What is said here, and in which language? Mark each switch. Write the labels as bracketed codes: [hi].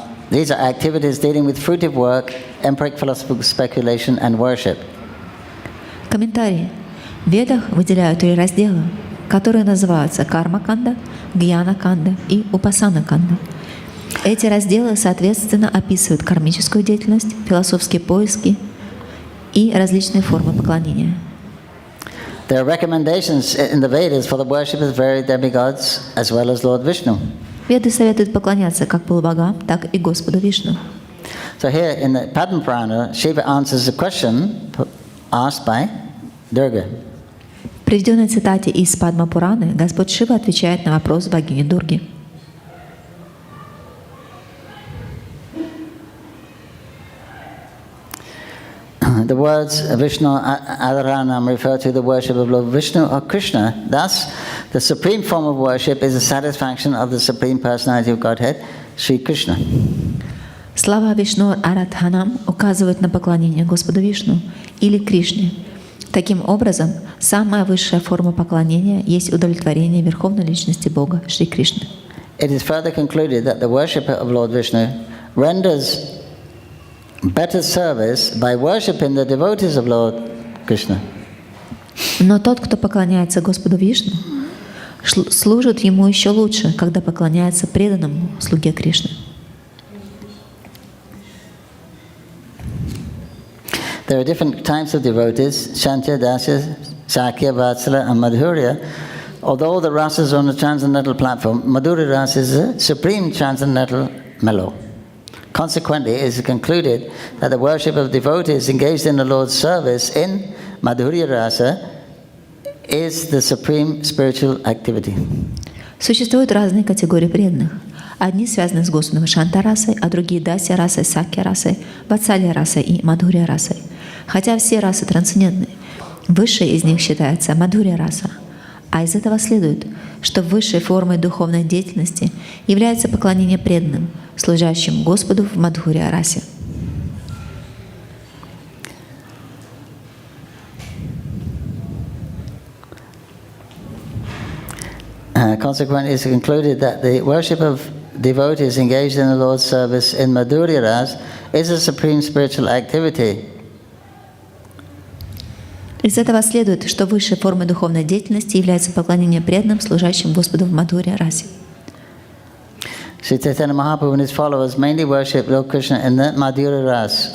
[en] These are activities dealing with fruitive work, empiric philosophical speculation, and worship. [ru] Комментарии. В Ведах выделяют три раздела, которые называются Карма-канда, Гьяна-канда и Упасана-канда. Эти разделы, соответственно, описывают кармическую деятельность, философские поиски и различные формы поклонения. [en] There are recommendations in the Vedas for the worship of various demigods as well as Lord Vishnu. [ru] Веды советуют поклоняться как полубогам, так и Господу Вишну. [en] So here in the Padma Purana, Shiva answers a question asked by Durga. [ru] В приведенной цитате из Падма Пураны Господь Шива отвечает на вопрос богини Дурги. [en] The words Vishnu Adharanam refer to the worship of Lord Vishnu or Krishna. Thus, the supreme form of worship is the satisfaction of the Supreme Personality of Godhead, Sri Krishna. [ru] Слова Вишну Арадханам указывают на поклонение Господу Вишну или Кришне. Таким образом, самая высшая форма поклонения есть удовлетворение Верховной Личности Бога, Шри Кришны. [en] It is further concluded that the worshipper of Lord Vishnu renders better service by worshipping the devotees of Lord Krishna. [ru] Но тот, кто поклоняется Господу Вишну, служит Ему еще лучше, когда поклоняется преданному слуге Кришны. [en] There are different types of devotees: Shantya, Dasya, Sakya, Vatsala, and Madhurya. Although the rasas are on the transcendental platform, Madhurya rasa is a supreme transcendental mellow. Consequently, it is concluded that the worship of devotees engaged in the Lord's service in Madhurya rasa is the supreme spiritual activity. [ru] Существуют разные категории преданных. Одни связаны с Господом Шанта-расой, а другие Дасья расой, Сакья расой, Ватсалья расой и Мадхурья расой. Хотя все расы трансцендентны, высшей из них считается Мадхурья раса. А из этого следует, что высшей формой духовной деятельности является поклонение преданным, служащим Господу в Мадхурья расе. [en] Consequently, it's concluded that the worship of devotees engaged in the Lord's service in Madhurya Ras is a supreme spiritual activity. [ru] Из этого следует, что высшей формой духовной деятельности является поклонение преданным, служащим Господу в Мадхурья расе. [en] Sri Caitanya Mahaprabhu and his followers mainly worship Lord Krishna in the Madhurya Ras.